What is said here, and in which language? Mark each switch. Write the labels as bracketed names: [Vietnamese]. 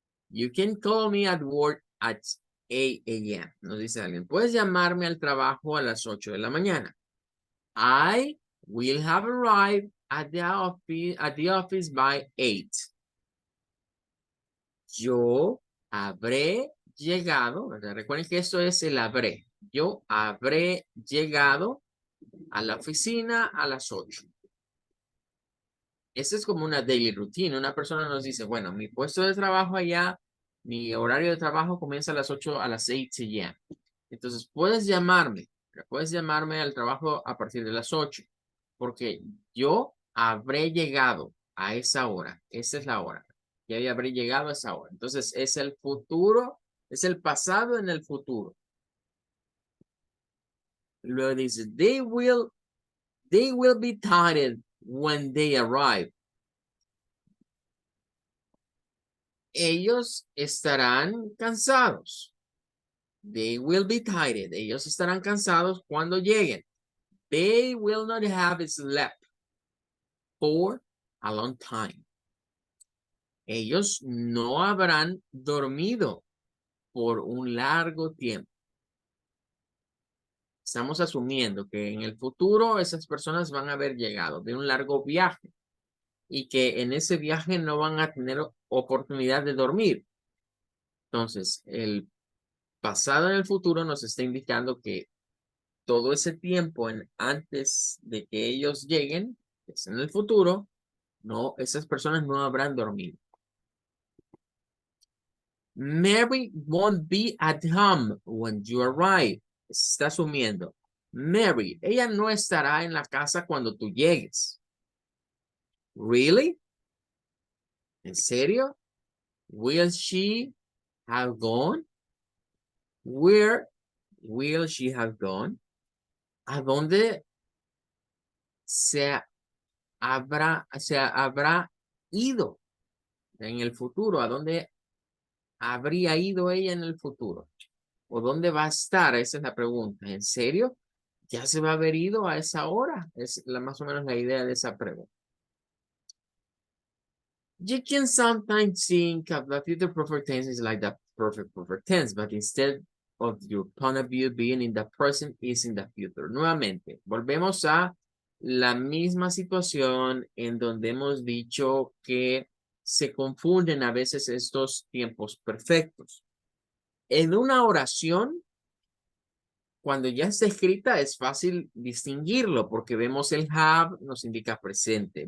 [English] You can call me at work at 8 a.m. [Spanish] Nos dice alguien, puedes llamarme al trabajo a las 8 de la mañana. [English] I will have arrived at the office by 8. [Spanish] Yo habré llegado, ¿verdad? Recuerden que esto es el habré. Yo habré llegado a la oficina a las 8. Esta es como una daily routine. Una persona nos dice, bueno, mi puesto de trabajo allá, mi horario de trabajo comienza a las 8 a las 8 a.m. Entonces, puedes llamarme al trabajo a partir de las 8, porque yo habré llegado a esa hora. Esa es la hora. Ya habré llegado a esa hora. Entonces, es el futuro, es el pasado en el futuro. Luego dice, [English] they will be tired when they arrive. [Spanish] Ellos estarán cansados. [English] They will be tired. [Spanish] Ellos estarán cansados cuando lleguen. [English] They will not have slept for a long time. [Spanish] Ellos no habrán dormido por un largo tiempo. Estamos asumiendo que en el futuro esas personas van a haber llegado de un largo viaje y que en ese viaje no van a tener oportunidad de dormir. Entonces, el pasado en el futuro nos está indicando que todo ese tiempo antes de que ellos lleguen, que es en el futuro, no, esas personas no habrán dormido. [English] Mary won't be at home when you arrive. [Spanish] Está asumiendo. Mary, ella no estará en la casa cuando tú llegues. [English] Really? [Spanish] ¿En serio? [English] Will she have gone? Where will she have gone? [Spanish] ¿A dónde se habrá ido en el futuro? ¿A dónde habría ido ella en el futuro? ¿O dónde va a estar? Esa es la pregunta. ¿En serio? ¿Ya se va a haber ido a esa hora? Es más o menos la idea de esa pregunta. [English] You can sometimes think of the future perfect tense is like the perfect tense, but instead of your point of view being in the present is in the future. [Spanish] Nuevamente, volvemos a la misma situación en donde hemos dicho que se confunden a veces estos tiempos perfectos. En una oración, cuando ya está escrita es fácil distinguirlo porque vemos el have, nos indica presente.